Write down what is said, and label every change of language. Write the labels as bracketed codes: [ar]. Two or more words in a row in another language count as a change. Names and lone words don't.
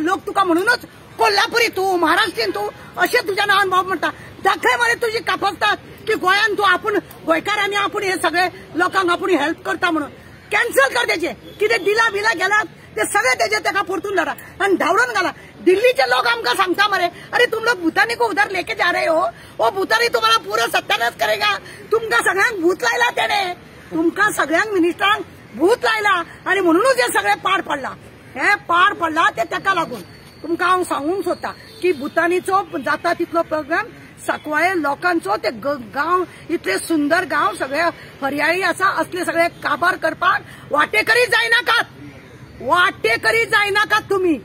[kok] लोक तुका म्हणूनच कोल्हापुरी तूं, महाराष्ट्रीयन तूं अशें तुज्या नांवान भाव म्हणटा. दाखय मरे तुजी कापसतात की गोंयान तूं आपूण गोंयकारांनी आपूण हे सगळे लोकांक आपूण हेल्प करता म्हणून. कॅन्सल कर तेजे, कितें दिला बिला गेला ते सगळे तेजे ताका परतून धाडा आनी धांवडून घाला. दिल्लीचे लोक आमकां सांगता मरे, [hi] अरे तुम लोग भूतानी को उधर लेके जा रहे हो, वो भूतानी तुम्हाला पूरा सत्यानाश करेगा. [kok] तुमकां सगळ्यांक भूत लायला तेणे, तुमकां सगळ्यांक मिनिस्टरांक भूत लायला आनी म्हणूनच हे सगळे पाड पडला. हे पाड पडला ते ताका लागून. तुमकां हांव सांगूंक सोदता की भूतानीचो जाता तितलो प्रोग्राम सकवाळे लोकांचो ते गांव इतले सुंदर गांव सगळे हरियाळी आसा असले सगळे काबार करपाक वाटेकरी जायनाकात तुम्ही।